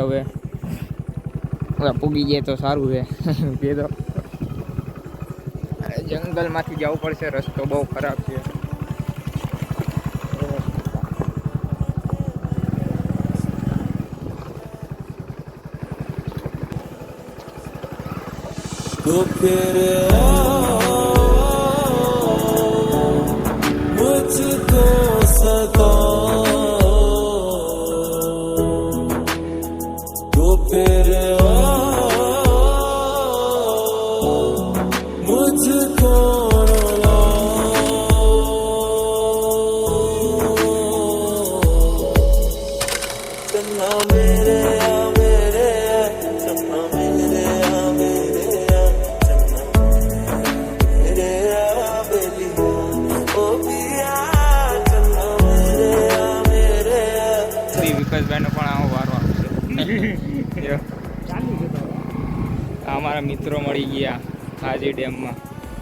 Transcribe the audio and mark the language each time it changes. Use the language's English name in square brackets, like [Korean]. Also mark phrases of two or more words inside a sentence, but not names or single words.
[Gujarati] હવે પૂગી જાય તો સારું છે. કે તો જંગલમાંથી જવું પડશે. રસ્તો બહુ ખરાબ છે. [Hindi] तो फिर मुझको सदा तो फिर मुझको चन्ना मेरे चन्ना मेरे [Gujarati] વિકાસભાઈનો પણ આવો વારો આવશે. અમારા મિત્રો મળી ગયા હાજી ડેમમાં.